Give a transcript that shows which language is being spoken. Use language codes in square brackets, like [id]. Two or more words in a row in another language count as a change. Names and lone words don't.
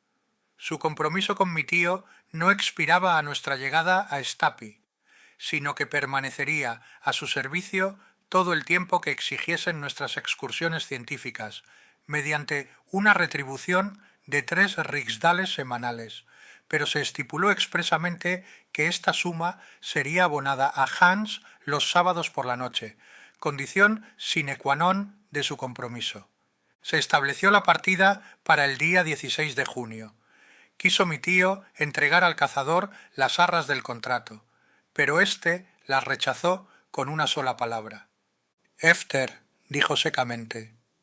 [es] Su compromiso con mi tío no expiraba a nuestra llegada a Stapi, sino que permanecería a su servicio todo el tiempo que exigiesen nuestras excursiones científicas, mediante una retribución de 3 riksdales semanales, pero se estipuló expresamente que esta suma sería abonada a Hans los sábados por la noche, condición [la] sine qua non [es] de su compromiso. Se estableció la partida para el día 16 de junio. Quiso mi tío entregar al cazador las arras del contrato, pero éste las rechazó con una sola palabra. «Efter», dijo secamente.